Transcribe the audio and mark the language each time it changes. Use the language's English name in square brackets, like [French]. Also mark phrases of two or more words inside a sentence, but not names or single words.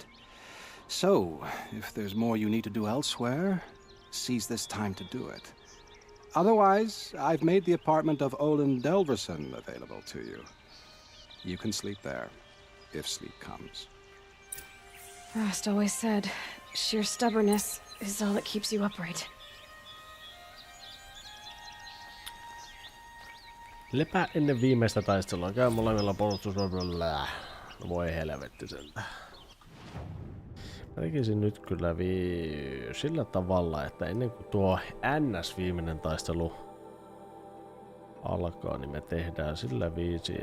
[English] So, if there's more you need to do elsewhere, seize this time to do it. Otherwise, I've made the apartment of Olin Delverson available to you. You can sleep there, if sleep comes. Frost always said, sheer stubbornness is all that keeps you upright. [Finnish] Lepää ennen viimeistä taistelua. Käy molemmilla puolustusvoimilla. No voi helvetti sentään. Mä tekisin nyt kyllä sillä tavalla, että ennen kuin tuo NS-viimeinen taistelu alkaa, niin me tehdään sillä viisi.